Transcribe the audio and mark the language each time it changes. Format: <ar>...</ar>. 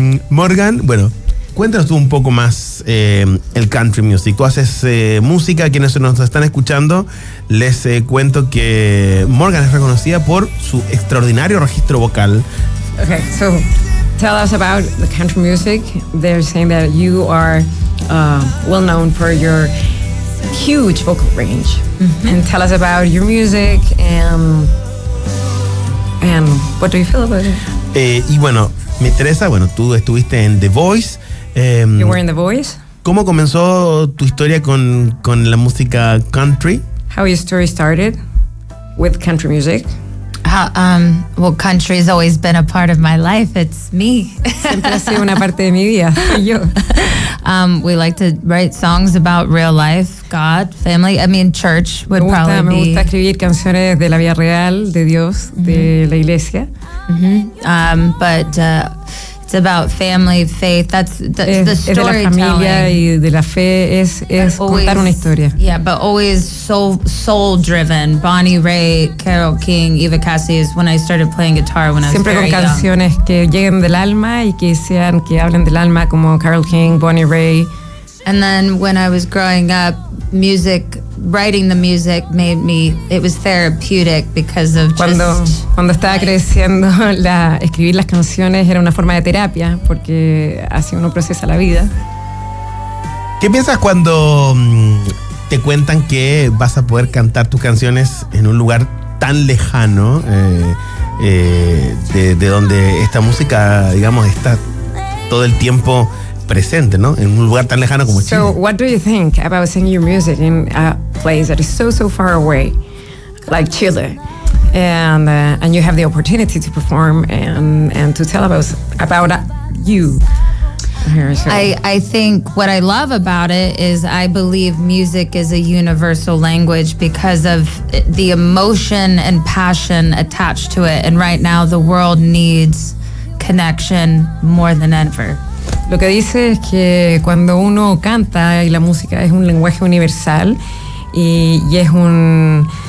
<es>Morgan, bueno, cuéntanos tú un poco más el country music. Tú haces música, quienes nos están escuchando, les cuento que Morgan es reconocida por su extraordinario registro vocal.</es> <en>Okay, so tell us about the country music. They're saying that you are well known for your huge vocal range. Mm-hmm. And tell us about your music and what do you feel about it?</en> <es>Y bueno, me interesa, bueno, tú estuviste en The Voice.</es> <en>You were in The Voice.</en> <es>¿Cómo comenzó tu historia con la música country?</es> <en>How your story started with country music? Well, country has always been a part of my life. It's me.</en> <es>Siempre ha sido una parte de mi vida. Yo.</es> <en>We like to write songs about real life, God, family. I mean, church would probably be.</en> <es>Me gusta escribir canciones de la vida real, de Dios, mm-hmm. de la iglesia.</es> <en>Mm-hmm. It's about family, faith. That's the storytelling.</en> <es>Es de la familia y de la fe. Es</es> <en>always,</en> <es>contar una historia.</es> <en>Yeah, but always soul driven. Bonnie Raitt, Carole King, Eva Cassidy is when I started playing guitar when</en> <es>Siempre</es> <en>I was very young.</en> <es>Siempre con canciones que lleguen del alma y que sean que hablen del alma como Carole King, Bonnie Raitt.</es> <en>And then when I was growing up, music. Writing the music made me. It was therapeutic because of</en> <es>cuando estaba</es> <en>like,</en> <es>creciendo la escribir las canciones era una forma de terapia porque así uno procesa la vida. ¿Qué piensas cuando te cuentan que vas a poder cantar tus canciones en un lugar tan lejano de donde esta música, digamos, está todo el tiempo? Presente, ¿no? En un lugar tan lejano como</es> <en>so,</en> <es>Chile.</es> <en>So, what do you think about singing your music in a place that is so, so far away, like Chile, and you have the opportunity to perform and to tell about you? I think what I love about it is I believe music is a universal language because of the emotion and passion attached to it, and right now the world needs connection more than ever.</en> <es>Lo que dice es que cuando uno canta y la música es un lenguaje universal y es un</es>